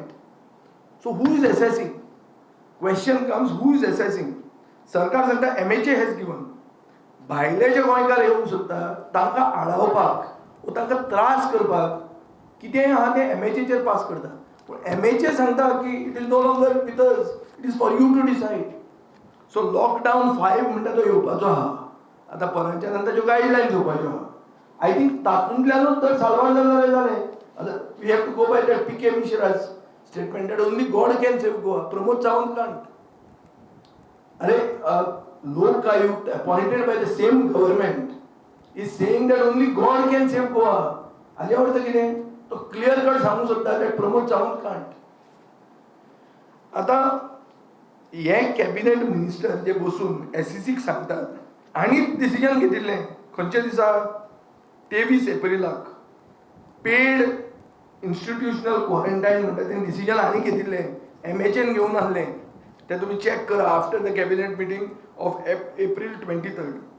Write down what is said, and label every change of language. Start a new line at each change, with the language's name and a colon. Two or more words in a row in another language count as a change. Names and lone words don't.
English: So who is assessing? Question comes, who is assessing?
Konkani: सरकार सांगता MHA
English: has given.
Konkani: भायले जे गोंयकार येवंक सोदता तांकां आडावपाक वा तांकां त्रास करपाक कितेंय आहा तें MHAचेर पास करता. पूण MHA सांगता की
English: it is no longer with us, it is for you to decide.
Konkani: सो लॉकडावन 5 म्हणटा तो येवपाचो आहा. आतां परवांच्या नंतरच्यो गायडलायन्स येवपाच्यो आहा.
English: I think
Konkani: तातूंतल्यानूच तर साल्वार जालें. आतां
English: we have to go by that P.K. Mishra's statement that only God can save Goa. Pramod Sawant can't. Are Lok Ayukta appointed by the same government is saying that only God can save Goa.
Konkani: हाजे अर्थ कितें? तो
English: clear cut
Konkani: सांगूंक सोदता
English: that Pramod Sawant can't.
Konkani: आतां हे
English: cabinet minister
Konkani: जे बसून एसीसीक सांगतात आनी डिसिजन घेतिल्लें खंयच्या दिसा 23 एप्रिलाक
English: paid institutional quarantine
Konkani: म्हणटा तें डिसिजन आनी घेतिल्लें एमएचएन घेवन आहलें तें तुमी चॅक करा
English: after the cabinet meeting of April 23rd.